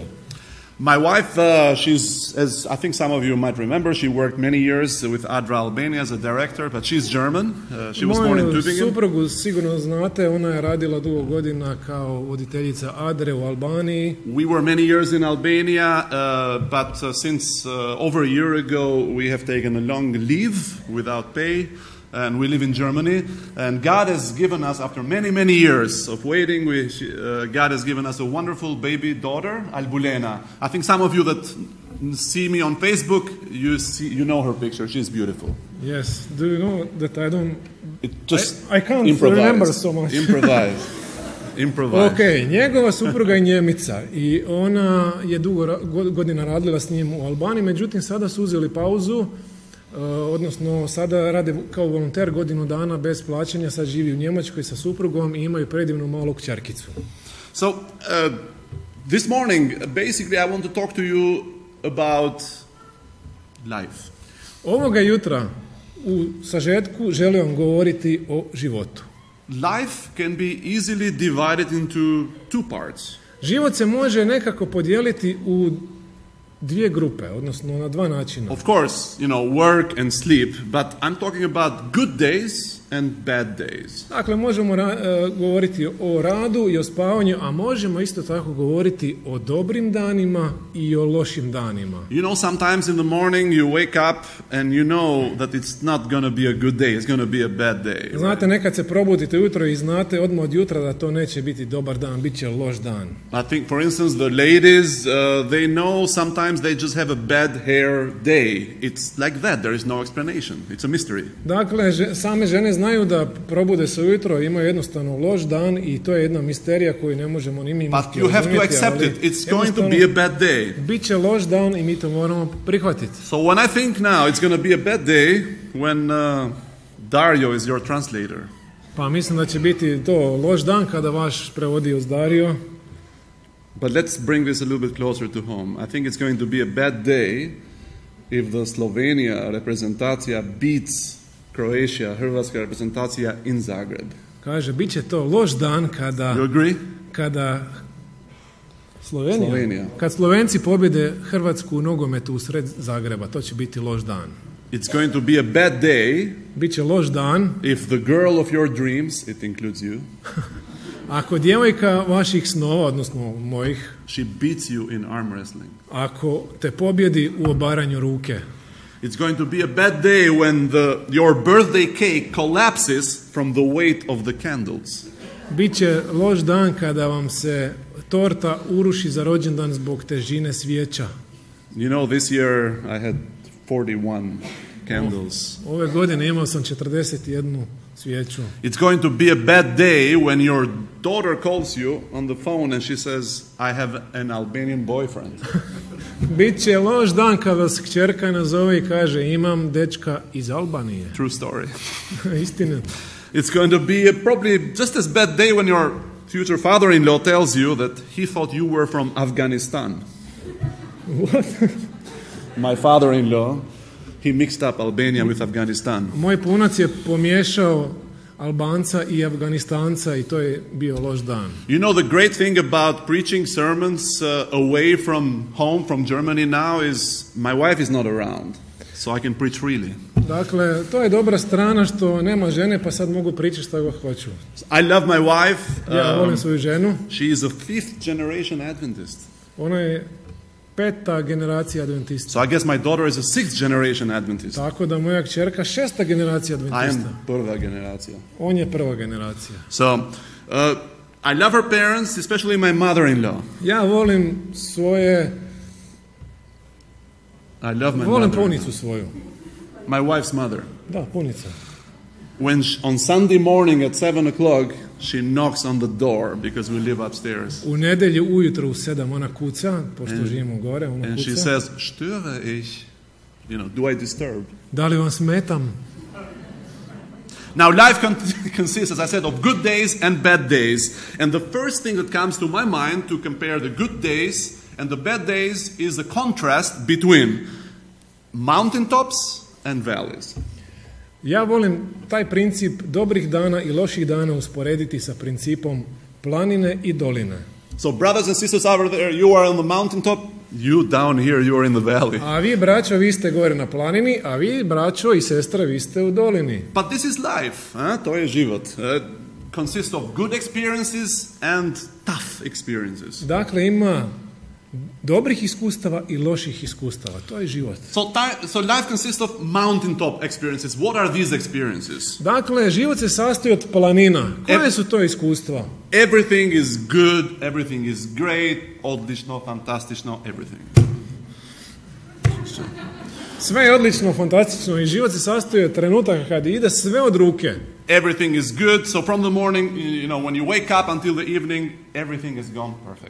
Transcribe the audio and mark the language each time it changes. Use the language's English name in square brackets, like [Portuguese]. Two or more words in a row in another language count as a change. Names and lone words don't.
[English] My wife, she's, as I think some of you might remember, she worked many years with ADRA Albania as a director, but she's German. She was born in Tübingen. [Croatian] Moju suprugu sigurno znate, ona je radila dugo godina kao voditeljica ADRE u Albaniji. [English] We were many years in Albania, but since over a year ago we have taken a long leave without pay. And we live in Germany, and God has given us, after many, many years of waiting, God has given us a wonderful baby daughter, Albulena. I think some of you that see me on Facebook, you know her picture. She's beautiful. Yes. Do you know that I don't It just I can't remember so much. Improvise. [Croatian] Ok, njegova supruga je Njemica i ona je dugo godina radila s njim u Albaniji, međutim sada su uzeli pauzu, odnosno sada rade kao volonter godinu dana bez plaćanja, sad živi u Njemačkoj sa suprugom i imaju predivnu malu kćerkicu. [English] So, this morning, basically I want to talk to you about life. [Croatian] Ovoga jutra u sažetku želim vam govoriti o životu. [English] Life can be easily divided into two parts. [Croatian] Život se može nekako podijeliti u dvije grupe, odnosno na dva načina. [English] Of course, work and sleep, but I'm talking about good days and bad days. [Croatian] Dakle, možemo govoriti o radu i o spavanju, a možemo isto tako govoriti o dobrim danima i o lošim danima. [English] Sometimes in the morning you wake up and you know that it's not going to be a good day, it's going to be a bad day. [Croatian] Znate, nekad se probudite ujutro i znate odmah od jutra da to neće biti dobar dan, bit će loš dan. [English] I think, for instance, the ladies, they know sometimes they just have a bad hair day. It's like that, there is no explanation. It's a mystery. [Croatian] Dakle, same žene znaju da probude se ujutro, imaju jednostavno loš dan i to je jedna misterija koju ne možemo ni mi [English] But you have to accept it. It's going to be a bad day. [Croatian] Biće loš dan i mi to moramo prihvatiti. [English] So when I think now it's going to be a bad day when Dario is your translator. [Croatian] Pa mislim da će biti to loš dan kada vaš prevodioc Dario. [English] But let's bring this a little bit closer to home. I think it's going to be a bad day if the Slovenia reprezentacija beats Croatia, [Croatian] Hrvatska reprezentacija [English] in Zagreb. [Croatian] Kaže, bit će to loš dan kada... [English] You agree? [Croatian] Kada Slovenija. Kad Slovenci pobjede Hrvatsku u nogometu u sred Zagreba, to će biti loš dan. [English] It's going to be a bad day. [Croatian] Bit će loš dan. [English] If the girl of your dreams, it includes you. [Croatian] Ako djevojka vaših snova, odnosno mojih, [English] she beats you in arm wrestling. [Croatian] Ako te pobjedi u obaranju ruke. [English] It's going to be a bad day when your birthday cake collapses from the weight of the candles. [Croatian] Biće loš dan kada vam se torta uruši za rođendan zbog težine svijeća. [English] This year I had 41 candles. [Croatian] Ove godine imao sam 41 svijeću. [English] It's going to be a bad day when your daughter calls you on the phone and she says, I have an Albanian boyfriend. [Croatian] Biće loš dan kada vas kćerka nazove i kaže, imam dečka iz Albanije. [English] True story. [Croatian] Istina. [English] It's going to be probably just as bad day when your future father-in-law tells you that he thought you were from Afghanistan. What? My father-in-law, he mixed up Albania with Afghanistan. [Croatian] Moj punac je pomiješao Albanca i Afganistanca i to je bio loš dan. [English] The great thing about preaching sermons away from home, from Germany now is my wife is not around, so I can preach freely. [Croatian] Dakle, to je dobra strana što nema žene, pa sad mogu pričati šta god hoću. [English] I love my wife. [Croatian] Ja volim svoju ženu. [English] She is a 5th generation Adventist. [Croatian] Ona je 5. generacija adventista. [English] So I guess my daughter is a 6th generation Adventist. [Croatian] Tako da moja kćerka 6. generacija adventista. [English] I am [Croatian] prva generacija. On je prva generacija. [English] So, I love her parents, especially my mother-in-law. [Croatian] Ja volim svoje... [English] I love my [Croatian] volim [English] mother. [Croatian] punicu svoju. [English] My wife's mother. [Croatian] Da, punica. [English] When on Sunday morning at 7 o'clock, she knocks on the door because we live upstairs. [Croatian] U nedjelju ujutro u 7 ona kuca, pošto živimo gore, ona kuca. [English] And she says, [German] störe ich? [English] Do I disturb? [Croatian] Da li vam smetam? [English] Now, life consists, as I said, of good days and bad days. And the first thing that comes to my mind to compare the good days and the bad days is the contrast between mountaintops and valleys. [Croatian] Ja volim taj princip dobrih dana i loših dana usporediti sa principom planine i doline. [English] So brothers and sisters over there, you are on the mountaintop, you down here, you are in the valley. [Croatian] A vi, braćo, vi ste gore na planini, a vi, braćo i sestre, vi ste u dolini. [English] But this is life, [Croatian] to je život. [English] Consists of good experiences and tough experiences. [Croatian] Dakle, ima dobrih iskustava i loših iskustava. To je život. [English] So life consists of mountaintop experiences. What are these experiences? [Croatian] Dakle, život se sastoji od planina. Koje su to iskustva? [English] Everything is good, everything is great, [Croatian] odlično, fantastično, everything. Sve je odlično, fantastično i život se sastoji od trenutaka kad ide sve od ruke. [English] everything is good. So from the morning, when you wake up until the evening, everything is gone perfect.